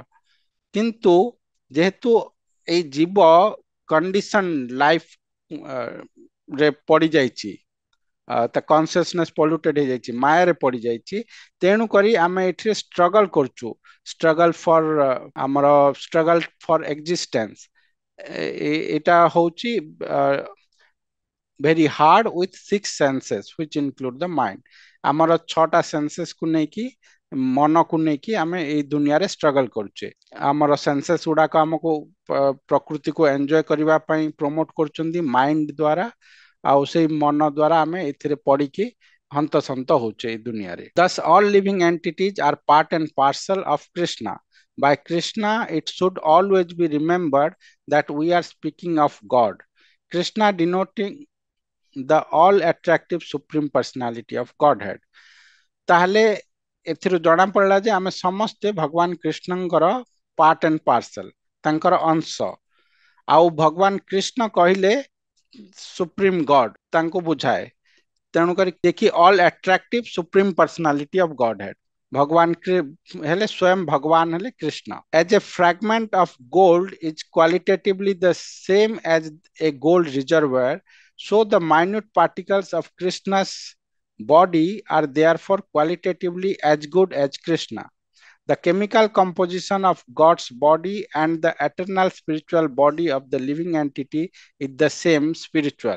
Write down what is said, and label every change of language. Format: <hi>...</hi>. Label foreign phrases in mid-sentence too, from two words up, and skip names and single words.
<or>କିନ୍ତୁ ଯେହେତୁ ଏଇ ଜୀବ</or> <en>condition life</en> <or>ରେ ପଡି ଯାଇଛି, ତା</or> <en>consciousness polluted</en> <or>ହେଇଯାଇଛି, ମାୟାରେ ପଡି ଯାଇଛି, ତେଣୁ କରି ଆମେ ଏଠିରେ ଷ୍ଟ୍ରଗଲ କରୁଛୁ,</or> <en>struggle for</en> <or>ଆମର</or> <en>struggle for existence.</en> <or>ଏଇଟା ହଉଛି</or> <en>very hard with six senses which include the mind.</en> <or>ଆମର ଛଅଟା ସେନ୍ସେସ୍ କୁ ନେଇକି, ମନକୁ ନେଇକି ଆମେ ଏଇ ଦୁନିଆରେ ଷ୍ଟ୍ରଗଲ କରୁଛେ। ଆମର ସେନ୍ସେସ୍ ଗୁଡାକ ଆମକୁ ପ୍ରକୃତିକୁ ଏନ୍ଜୟ କରିବା ପାଇଁ ପ୍ରମୋଟ କରୁଛନ୍ତି ମାଇଣ୍ଡ ଦ୍ୱାରା, ଆଉ ସେଇ ମନ ଦ୍ୱାରା ଆମେ ଏଥିରେ ପଡିକି ହନ୍ତସନ୍ତ ହଉଛେ ଏଇ ଦୁନିଆରେ।</or> <en>Thus all living entities are part and parcel of Krishna. By Krishna, it should always be remembered that we are speaking of God. Krishna denoting the all attractive supreme personality of Godhead.</en> <or>ତାହେଲେ ଏଥିରୁ ଜଣା ପଡିଲା ଯେ ଆମେ ସମସ୍ତେ ଭଗବାନ କୃଷ୍ଣଙ୍କର</or> <en>part and parcel,</en> <or>ତାଙ୍କର ଅଂଶ। ଆଉ ଭଗବାନ କୃଷ୍ଣ କହିଲେ</or> <en>supreme God,</en> <or>ତାଙ୍କୁ ବୁଝାଏ, ତେଣୁକରି ଦେଖି</or> <en>all attractive supreme personality of Godhead.</en> <or>ଭଗବାନ ହେଲେ ସ୍ୱୟଂ ଭଗବାନ ହେଲେ କୃଷ୍ଣ।</or> <en>As a fragment of gold is qualitatively the same as a gold reservoir, so the minute particles of Krishna's body are therefore qualitatively as good as Krishna. The chemical composition of God's body and the eternal spiritual body of the living entity is the same spiritual.</en>